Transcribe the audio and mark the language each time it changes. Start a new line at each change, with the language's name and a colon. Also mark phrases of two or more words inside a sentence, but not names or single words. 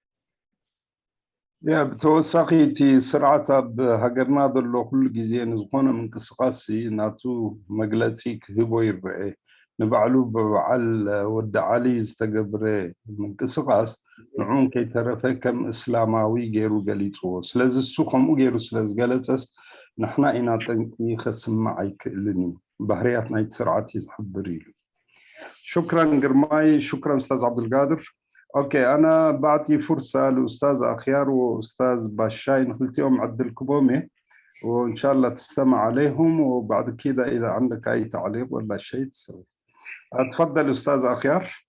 Tigrinya: ብተወሳኺ እቲ ስርዓት ኣብ ሃገርና ዘሎ ኩሉ ግዜ ንዝኾነ ምንቅስቃስ ናቱ መግለፂ ክህቦ ይርአ ንባዕሉ ብበዓል ወዲ ዓሊ ዝተገብረ ምንቅስቃስ ንዑን ከይተረፈ ከም እስላማዊ ገይሩ ገሊፅዎ ስለዚ እሱ ከምኡ ገይሩ ስለዝገለፀስ ንሕና ኢና ጠንቂ ከስማዕ ኣይክእልን እዩ ባህርያት ናይቲ ስርዓት ዝሕብር ኢሉ
Arabic: شكرا قرماي شكرا استاذ عبد القادر اوكي انا بعطي فرصه لاستاذ اخيار واستاذ باشاي نخلتيهم عدل كبومي وان شاء الله تستمع عليهم وبعد كده اذا عندك اي تعليق ولا شيء تسوي تفضل استاذ اخيار